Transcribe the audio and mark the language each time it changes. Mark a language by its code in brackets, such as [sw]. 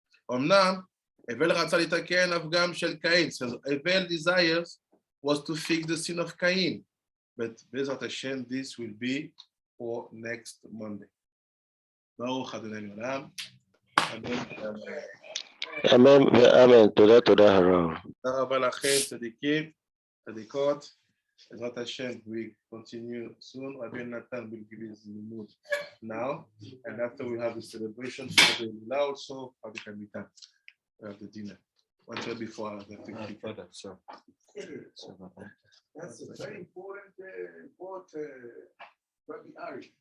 [he] אמנם, אבל רצה לתקן הפגם של קין. [en] So Abel desires was to fix the sin of Kain. But Bezrat Hashem, this will be for next Monday. [he] ברוך אדוני לעולם. אמן ואמן. תודה, תודה הרב. תודה רבה לכם, צדיקים, צדיקות. [en] Bezrat Hashem, we continue soon. Rabbi Nathan will give his mood now, and after we have the celebration for the Lila also, Rabbi Kamitan, we have the dinner. One day before I have to keep that. So That's a very important Rabbi Ari.